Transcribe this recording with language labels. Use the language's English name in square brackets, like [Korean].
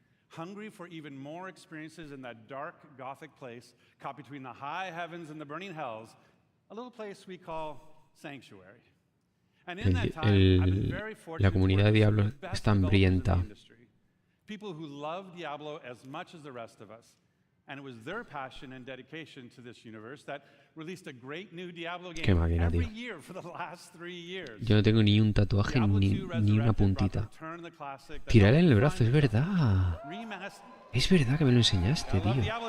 [English] Hungry for even more experiences in that dark gothic place caught between the high heavens and the burning hells, a little place we call Sanctuary. And in that time, I've been very fortunate [Spanish] La comunidad de Diablo es tan hambrienta. [English] People who love Diablo as much as the rest of us. And it was their passion and dedication to this universe that released a great new Diablo game every year for the last 3 years. [Spanish] Yo no tengo ni un tatuaje ni una puntita. Tirarle en el brazo, es verdad. Es verdad que me lo enseñaste, tío.